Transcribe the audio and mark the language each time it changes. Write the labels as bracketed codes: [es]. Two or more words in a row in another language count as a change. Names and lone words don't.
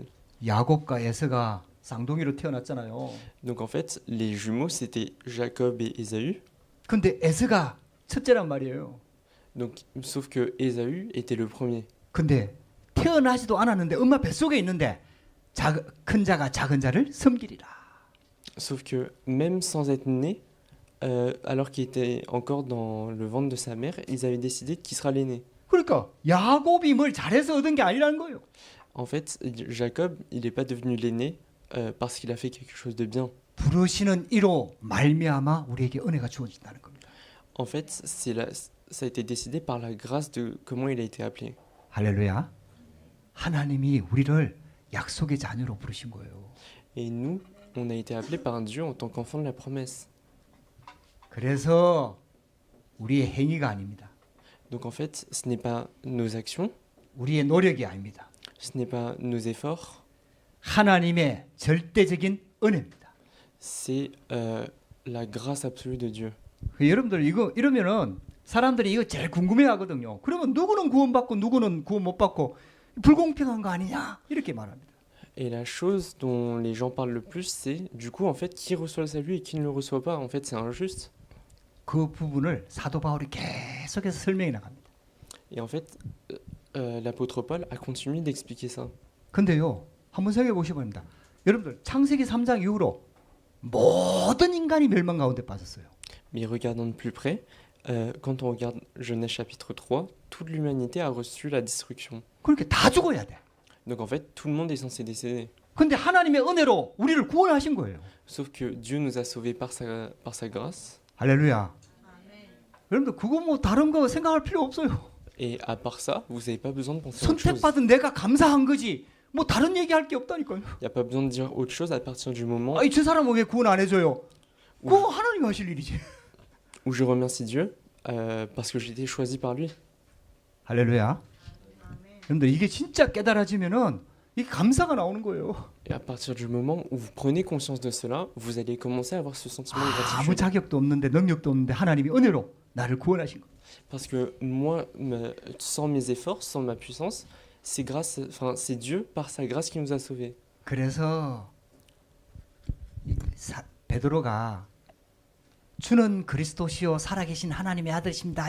[ko] 야곱과 에서가 쌍둥이로 태어났잖아요. [fr] Donc en fait, les jumeaux c'était Jacob et Ésaü. [ko] 근데 에서가 첫째란 말이에요. [fr] Donc sauf que Ésaü était le premier. [ko] 근데 태어나지도 않았는데 엄마 뱃속에 있는데 큰 자가 작은 자를 섬기리라. [fr] Sauf que même sans être né, alors qu'il était encore dans le ventre de sa mère, ils avaient décidé qui sera l'aîné. [ko] 그러니까 야곱이 뭘 잘해서 얻은 게 아니라는 거예요. [fr] En fait, Jacob, il n'est pas devenu l'aîné parce qu'il a fait quelque chose de bien. [ko] 부르시는 이로 말미암아 우리에게 은혜가 주어진다는 겁니다. [fr] En fait, ça a été décidé par la grâce de comment il a été appelé. [ko] 할렐루야. 하나님이 우리를 약속의 자녀로 부르신 거예요. [fr] Et nous, on a été appelés par Dieu en tant qu'enfants de la promesse. [ko] 그래서 우리의 행위가 아닙니다. [fr] Donc en fait, ce n'est pas nos actions, [ko] 우리의 노력이 아닙니다. [fr] ce n'est pas nos efforts, [ko] 하나님의 절대적인 은혜입니다. [fr] c'est la grâce absolue de Dieu. [ko] 여러분들 이거 이러면은 사람들이 이거 제일 궁금해하거든요. 그러면 누구는 구원받고 누구는 구원 못 받고 불공평한 거 아니냐 이렇게 말합니다. [fr] Et la chose dont les gens parlent le plus, c'est du coup en fait qui reçoit le salut et qui ne le reçoit pas. En fait, c'est injuste. [ko] 그 부분을 사도 바울이 계속해서 설명해 나갑니다. [fr] Et en fait, l'apôtre Paul a continué d'expliquer ça. [ko] 근데요, 한번 생각해 보시기 바랍니다. 여러분들 창세기 3장 이후로 모든 인간이 멸망 가운데 빠졌어요. [fr] Mais regardons de plus près, quand on regarde Genèse chapitre 3, toute l'humanité a reçu la destruction. [ko] 그렇게 다 죽어야 돼. [fr] Donc en fait, tout le monde est censé décéder. [ko] 근데 하나님의 은혜로 우리를 구원하신 거예요. [fr] Sauf que Dieu nous a sauvés par sa grâce. [ko] 할렐루야. 여러분들 그거 뭐 다른 거 생각할 필요 없어요. [fr] Et à part ça, vous n'avez pas besoin de penser à autre chose. [ko] 선택받은 내가 감사한 거지. 뭐 다른 얘기할 게 없다니까요. [fr] Il n'y a pas besoin de dire autre chose à partir du moment [ko] 아니 저 사람은 왜 구원 안 해줘요? 그거 하나님 하실 일이지. [fr] où je remercie Dieu parce que j'ai été choisi par lui. [ko] 할렐루야. 여러분들 이게 진짜 깨달아지면은 이게 감사가 나오는 거예요. [fr] Et à partir du moment où vous prenez conscience de cela, vous allez commencer à avoir ce sentiment de [ko] 아무 [fr] gratitude. [ko] 자격도 없는데 능력도 없는데 하나님이 은혜로 나를 구원하신 거. [fr] Parce que moi, sans mes efforts, sans ma puissance, c'est c'est Dieu par sa grâce qui nous a sauvés. [ko] 그래서 베드로가 주는 그리스도시요 살아계신 하나님의 아들이십니다.